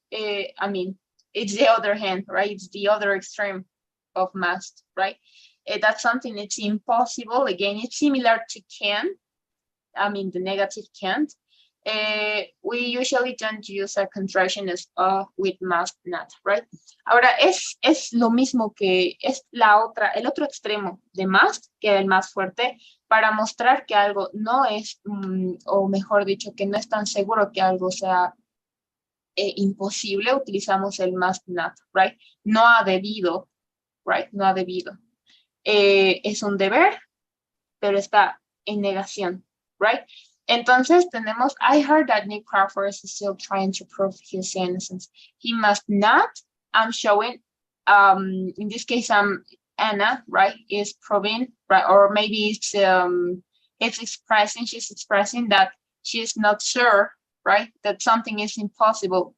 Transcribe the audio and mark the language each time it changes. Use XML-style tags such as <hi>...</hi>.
<en>I mean, it's the other hand, right? It's the other extreme of must, right? That's something it's impossible. Again, it's similar to can. I mean, the negative can't. We usually don't use a contraction as with must not, right?</en> <es>Ahora, es lo mismo que es el otro extremo de must, que es el más fuerte, para mostrar que algo no es, o mejor dicho, que no es tan seguro que algo sea imposible, utilizamos el must not, right? No ha debido, right? No ha debido. Es un deber, pero está en negación, right? Entonces tenemos,</es> <en>I heard that Nick Crawford is still trying to prove his innocence. He must not, I'm showing, in this case, Anna, right, is proving, right, or maybe she's expressing that she's not sure, right, that something is impossible.</en>